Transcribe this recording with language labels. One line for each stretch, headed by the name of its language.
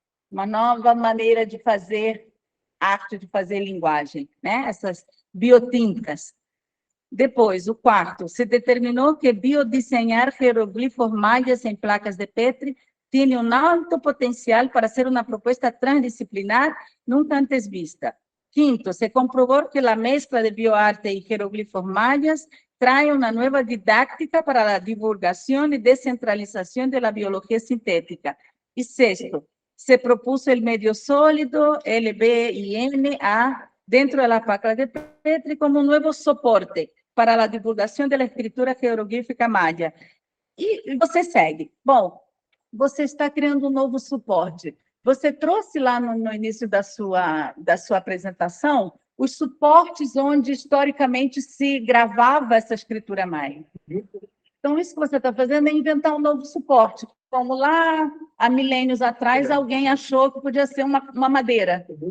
Portuguese: Uma nova maneira de fazer arte, de fazer linguagem, né? Essas biotintas. Depois, o quarto, se determinou que biodiseñar jeroglifos mayas em placas de Petri tem alto potencial para ser uma proposta transdisciplinar nunca antes vista. Quinto, se comprovou que a mescla de bioarte e jeroglifos mayas
Spanish: trae una nueva didáctica para la divulgación y descentralización de la biología sintética. Y sexto, se propuso el medio sólido, LBINA, dentro de la placa de Petri como un nuevo soporte para la divulgación de la escritura jeroglífica maya.
Portuguese: E você segue. Bom, você está criando um novo suporte. Você trouxe lá no início da sua apresentação os suportes onde historicamente se gravava essa escritura maia. Então, isso que você está fazendo é inventar um novo suporte. Como lá, há milênios atrás, alguém achou que podia ser uma madeira.